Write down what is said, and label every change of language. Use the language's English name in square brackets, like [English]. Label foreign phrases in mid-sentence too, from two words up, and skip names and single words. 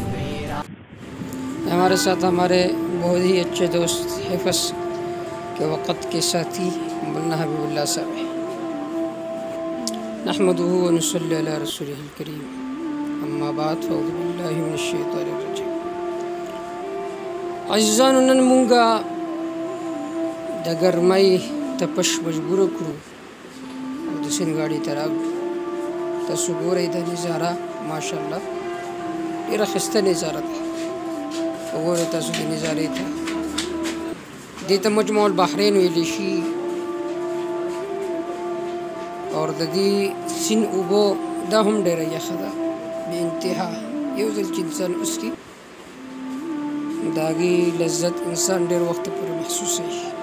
[Urdu] ہمارے ساتھ ہمارے بہت ہی اچھے دوست حفظ کے وقت کے ساتھی مولانا حبیب اللہ صاحب ہیں۔ [Arabic] نحمدہ و نصلی علی رسولہ الکریم، اما بعد فاعوذ باللہ من الشیطان الرجیم۔ [Pashto] عزیزانو، نن مونږه د ګرمۍ تپش مجبور کړو او د سیند غاړې ته راغلو۔ تاسو ګورئ دا نظاره ماشاءالله ډېره ښایسته نظاره ده، وګورئ تاسو د نظارې ته، دې ته مجمع البحرین ویلی شي، اور د دې سیند اوبه دا هم ډېره یخه ده بې انتها، یو ځل چې انسان وڅښي د هغې لذت انسان ډېر وخت پورې محسوسوي،